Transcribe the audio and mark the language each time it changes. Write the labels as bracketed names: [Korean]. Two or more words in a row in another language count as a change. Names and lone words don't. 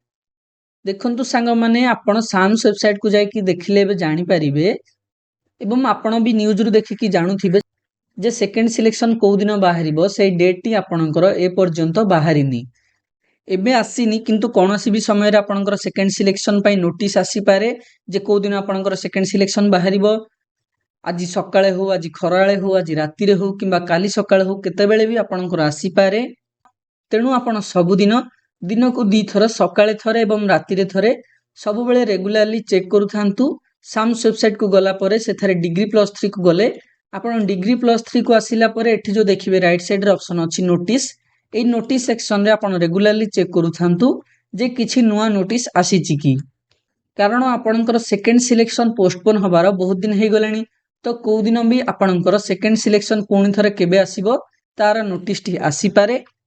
[Odia] ଦେଖନ୍ତୁ ସାଙ୍ଗ ମାନେ ଆପଣ ସାମ୍ସ ୱେବସାଇଟ କୁ ଯାଇ କି ଦେଖିଲେ ବି ଜାଣି ପାରିବେ ଏବଂ ଆପଣ ବି ନ୍ୟୁଜ ରୁ ଦେଖି କି ଜାଣୁଥିବେ ଯେ ସେକେଣ୍ଡ ସିଲେକ୍ସନ କୁ ଦିନ ବାହାରିବ ସେ ଡେଟ ଟି ଆପଣଙ୍କର ଏ ପର୍ଯ୍ୟନ୍ତ ବାହାରିନି ଏବେ ଆସିନି କିନ୍ତୁ କୋଉସି ବି ସମୟ ରେ ଆପଣଙ୍କର [English] second selection [Odia] ପାଇଁ ନୋଟିସ ଆସି ପାରେ ଯେ କୁ ଦିନ ଆପଣଙ୍କର [English] second selection [Odia] ବାହାରିବ ଆଜି ସକାଳେ ହେଉ ଆଜି ଖରାବେଳେ ହେଉ ଆଜି ରାତି ରେ ହେଉ କିମ୍ବା କାଲି ସକାଳେ ହେଉ କେତେ ବେଳେ ବି ଆପଣଙ୍କର ଆସି ପାରେ ତେଣୁ ଆପଣ ସବୁ ଦିନ କୁ ଦି ଥର ସକାଳେ ଥରେ ଏବଂ ରାତି ରେ ଥରେ ସବୁ ବେଳେ [English] regularly check [Odia] କରୁ ଥାଆନ୍ତୁ। ସାମ୍ସ ୱେବସାଇଟ କୁ ଗଲା ପରେ ସେ ଠାରେ ଡିଗ୍ରୀ +3 କୁ ଗଲେ ଆପଣ ଡିଗ୍ରୀ +3 କୁ ଆସିଲା ପରେ ଏଠି ଯୋ ଦେଖିବେ [English] right side [Odia] ରେ ଅପସନ ଅଛି ନୋଟିସ ଏ [English] notice section [Odia] ରେ ଆପଣ [English] regularly check [Odia] କରୁ ଥାଆନ୍ତୁ ଯେ କିଛି ନୂଆ ନୋଟିସ ଆସିଛି କି କାରଣ ଆପଣଙ୍କର [English] second selection postpone [Odia] ହେବାର ବହୁତ ଦିନ ହେଇ ଗଲାଣି ତ କୁ ଦିନ ବି ଆପଣଙ୍କର [English] second selection [Odia] ପୁଣି ଥରେ କେବେ ଆସିବ ତାର ନୋଟିସ ଟି ଆସି ପାରେ